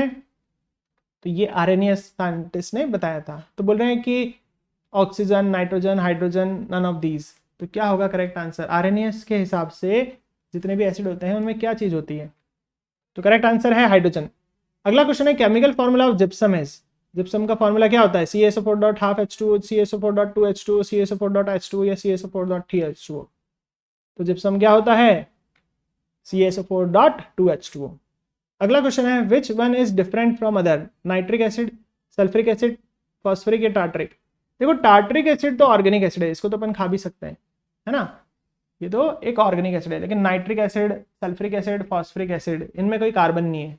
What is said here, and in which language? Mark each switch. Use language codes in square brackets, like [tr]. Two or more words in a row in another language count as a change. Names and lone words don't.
[hi] तो ये आरएनएस साइंटिस्ट ने बताया था। तो बोल रहे हैं कि ऑक्सीजन, नाइट्रोजन, हाइड्रोजन, [en] none of these. [hi] तो क्या होगा [en] correct answer? [hi] आरएनएस के हिसाब से जितने भी एसिड होते हैं उनमें क्या चीज़ होती है? तो [en] correct answer [hi] है हाइड्रोजन। अगला क्वेश्चन है [en] chemical formula of gypsum is. [hi] जिप्सम का फॉर्मूला क्या होता है? CaSO4.12H2O, CaSO4.2H2O, CaSO4.H2O या CaSO4.3H2O। तो जिप्सम क्या होता है? CaSO4.2H2O। अगला क्वेश्चन है [en] which one is different from other, nitric acid, sulfuric acid, phosphoric या टार्ट्रिक? [hi] देखो टार्ट्रिक एसिड तो [en] organic acid [hi] है, इसको तो अपन खा भी सकते हैं, है ना, ये तो एक [en] organic acid [hi] है। लेकिन [en] nitric acid, sulfuric acid, phosphoric acid, [hi] इनमें कोई कार्बन नहीं है।